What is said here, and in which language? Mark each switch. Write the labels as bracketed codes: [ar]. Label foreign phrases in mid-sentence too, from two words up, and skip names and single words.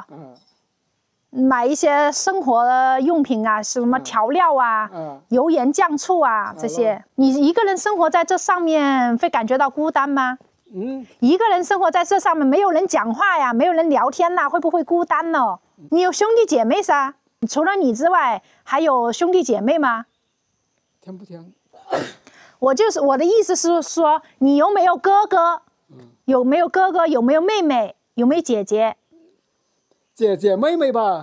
[zh] 買一些生活用品啊，什麼調料啊，油鹽醬醋啊這些。你一個人生活在這上面，會感覺到孤單嗎？一個人生活在這上面，沒有人講話呀，沒有人聊天吶，會不會孤單呢？你有兄弟姐妹噻？除了你之外，還有兄弟姐妹嗎？聽不聽？我的意思是說，你有沒有哥哥？有沒有哥哥？有沒有妹妹？有沒有姐姐？姐姐妹妹吧。